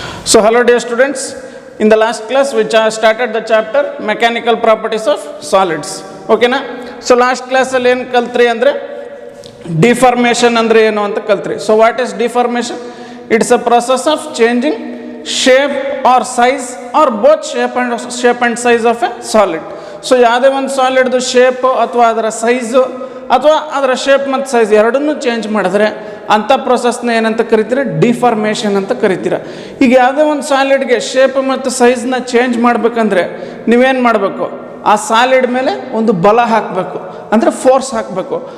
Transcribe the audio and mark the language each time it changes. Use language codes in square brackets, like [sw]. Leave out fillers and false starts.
[en] So hello dear students, in the last class we started the chapter mechanical properties of solids. Okay na? [kn] So last class alli ಏನು ಕಲ್ತ್ರಿ ಅಂದರೆ deformation ಅಂದರೆ ಏನು ಅಂತ ಕಲ್ತ್ರಿ. [en] So what is deformation? It's a process of changing shape or size or both shape and size of a solid. [kn] So ಯಾವುದೇ ಒಂದು ಸಾಲಿಡ್ದು shape ಅಥವಾ ಅದರ size ಅಥವಾ ಅದರ ಶೇಪ್ ಮತ್ತು ಸೈಜ್ ಎರಡನ್ನೂ ಚೇಂಜ್ ಮಾಡಿದ್ರೆ ಅಂಥ ಪ್ರೊಸೆಸ್ನ ಏನಂತ ಕರಿತೀರ, ಡಿಫಾರ್ಮೇಷನ್ ಅಂತ ಕರಿತೀರ. ಈಗ ಯಾವುದೇ ಒಂದು ಸಾಲಿಡ್ಗೆ ಶೇಪ್ ಮತ್ತು ಸೈಜ್ನ ಚೇಂಜ್ ಮಾಡಬೇಕಂದ್ರೆ ನೀವೇನು ಮಾಡಬೇಕು, ಆ ಸಾಲಿಡ್ ಮೇಲೆ ಒಂದು ಬಲ ಹಾಕಬೇಕು, ಅಂದರೆ ಫೋರ್ಸ್ ಹಾಕಬೇಕು.